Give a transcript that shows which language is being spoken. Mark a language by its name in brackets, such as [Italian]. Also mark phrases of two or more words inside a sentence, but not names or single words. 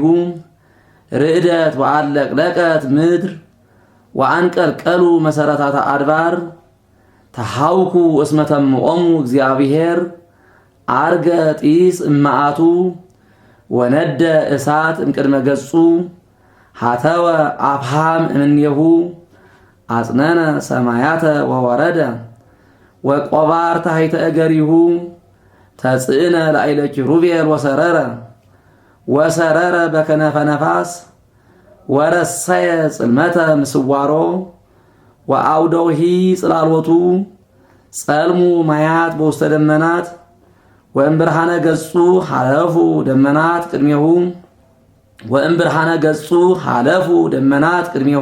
[Geez] ርዕደት ወአለቅለቀት ምድር ወአንቀልቀሉ መሰረታተ አድባር ተሐውኩ እስመ ተምዖሙ እግዚአብሔር አርገ ጢስ እመዓቱ ወነደ እሳት እምቅድመ ገጹ ሀተወ አፍሃም እምኔሁ አጽነነ ሰማያተ ወወረደ ወቆባር ታሕተ እገሪሁ ተጽእነ ላዕለ ኪሩቤል ወሰረረ በከነፈ ነፋስ ወረሰየ ጽልመተ ምስዋሮ ወአውደውሂ ጽላሎቱ ጸልሙ ማያት በውስተ ደመናት ወእምብርሃነ ገጹ ሐለፉ ደመናት ቅድሜሁ ወእምብርሃነ ገጹ ሐለፉ ደመናት ቅድሜሁ